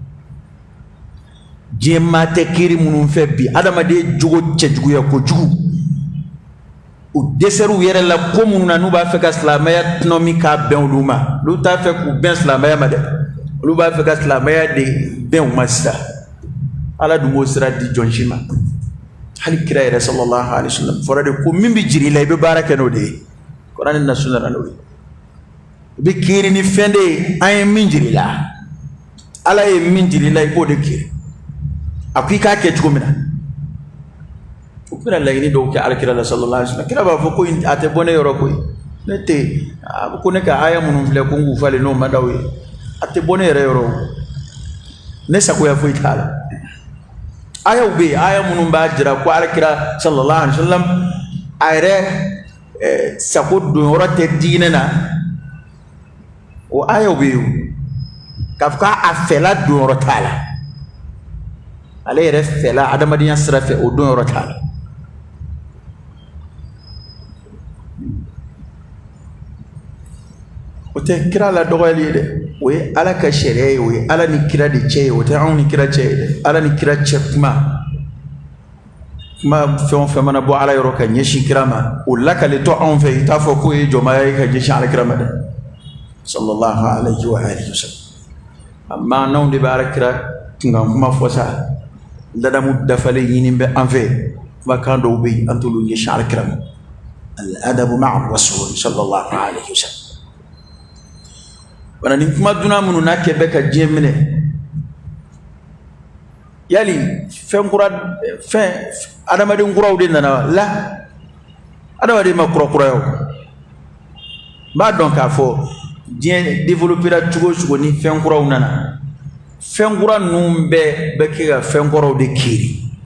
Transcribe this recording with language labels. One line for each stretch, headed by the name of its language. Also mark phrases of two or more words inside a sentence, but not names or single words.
Bambara: diɲɛ maa tɛ kiiri minnu fɛ bi adamaden jogo cɛjuguya kojugu u dɛsɛr'u yɛrɛ la ko minnu na n'u b'a fɛ ka silamɛya tɔnɔ min k'a bɛn olu ma olu t'a fɛ k'u bɛn silamɛya ma dɛ olu b'a fɛ ka silamɛya de bɛn u ma sisan ala dun b'o sira di jɔn si ma hali kira yɛrɛ
Arabic: صلى الله عليه وسلم
Bambara: fɔra de ko min bɛ jiri la i bɛ baara kɛ n'o de ye kuranɛ na sunna n'o ye i bɛ kiiri ni fɛn de ye an ye min jiri la ala ye min jiri la i b'o de kiiri a ko i k'a kɛ cogo min na u bɛna laɲini dɔw kɛ alakira la
Arabic: صلى الله عليه وسلم
Bambara: kira b'a fɔ ko a tɛ bɔ ne yɔrɔ koyi ne tɛ ko ne ka aya minnu filɛ ko n k'u falen n'o ma d'aw ye a tɛ bɔ ne yɛrɛ yɔrɔ ne sagoya foyi t'a la ayaw bɛ yen aya minnu b'a jira ko alakira
Arabic: صلى الله عليه وسلم
Bambara: a yɛrɛ sago donyɔrɔ tɛ diinɛ na o ayaw bɛ yen k'a fɔ k'a fɛla donyɔrɔ t'a la ale yɛrɛ fɛla adamadenya sira fɛ o donyɔrɔ t'a la o tɛ kira la dɔgɔyali ye dɛ o ye ala ka sariya ye o ye ala ni kira de cɛ ye o tɛ anw ni kira cɛ ye dɛ ala ni kira cɛ kuma fɛn o fɛn mana bɔ ala yɔrɔ ka ɲɛsin kira ma o lakalitɔ anw fɛ i t'a fɔ k'o ye jɔnmaya ye ka ɲɛsin ala kira ma dɛ
Arabic: صلى الله عليه وعلى آله وسلم
Bambara: amma n'anw de bɛ ala kira kunkan kuma fɔ sa ladamu dafalen ɲini bɛ an fɛ kumakan dɔw bɛ yen an t'olu ɲɛsin ala kira ma
Arabic: الأدب مع الرسول صلى الله عليه وسلم
Bambara: wana ni kuma dunan minnu n'a kɛ bɛ ka diɲɛ minɛ yali fɛn adamaden kuraw de nana la adamaden ma kurakuraya o n b'a dɔn k'a fɔ diɲɛ développera cogo o cogo ni fɛn kuraw nana fɛn kura ninnu bɛɛ bɛ kɛ ka fɛn kɔrɔw de kiiri